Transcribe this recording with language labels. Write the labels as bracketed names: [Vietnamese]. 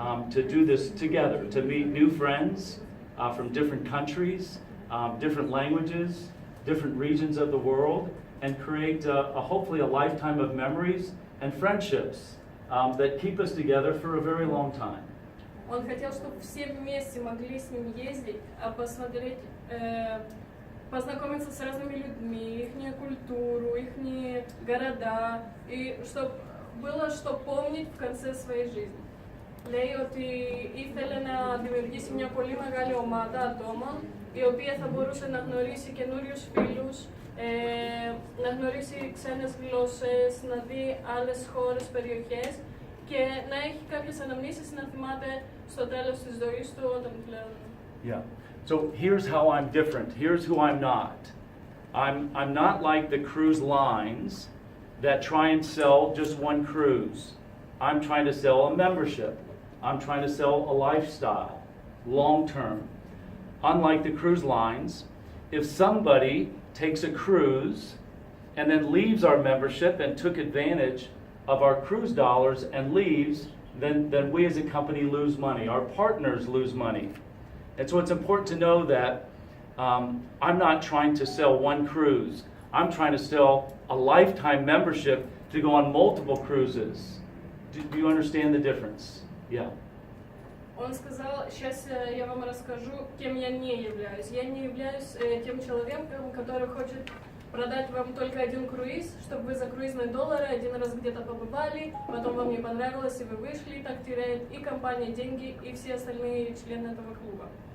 [English] To do this together, to meet new friends from different countries, different languages, different regions of the world, and create hopefully a lifetime of memories and friendships that keep us together for a very long time. [Russian] Он хотел, чтобы все вместе могли с ним ездить, посмотреть, познакомиться с разными людьми, их культуру, их города, и чтобы было что помнить в конце своей жизни. [Greek] Λέει ότι ήθελε να δημιουργήσει μια πολύ μεγάλη ομάδα ατόμων η οποία θα μπορούσε να γνωρίσει καινούριους φίλους, να γνωρίσει ξένες γλώσσες, να δει άλλες χώρες, περιοχές και να έχει κάποιες αναμνήσεις να θυμάται στο τέλος της ζωής του όταν πλέον. [English] Yeah. So here's how I'm different. Here's who I'm not. I'm not like the cruise lines that try and sell just one cruise. I'm trying to sell a membership. I'm trying to sell a lifestyle, long term. Unlike the cruise lines, if somebody takes a cruise and then leaves our membership and took advantage of our cruise dollars and leaves, then we as a company lose money. Our partners lose money. And so it's important to know that I'm not trying to sell one cruise. I'm trying to sell a lifetime membership to go on multiple cruises. Do you understand the difference? Yeah. [Russian] Он сказал, сейчас я вам расскажу, кем я не являюсь. Я не являюсь тем человеком, который хочет продать вам только один круиз, чтобы вы за круизные доллары один раз где-то побывали, потом вам не понравилось, и вы вышли, так теряет и компания деньги, и все остальные члены этого клуба.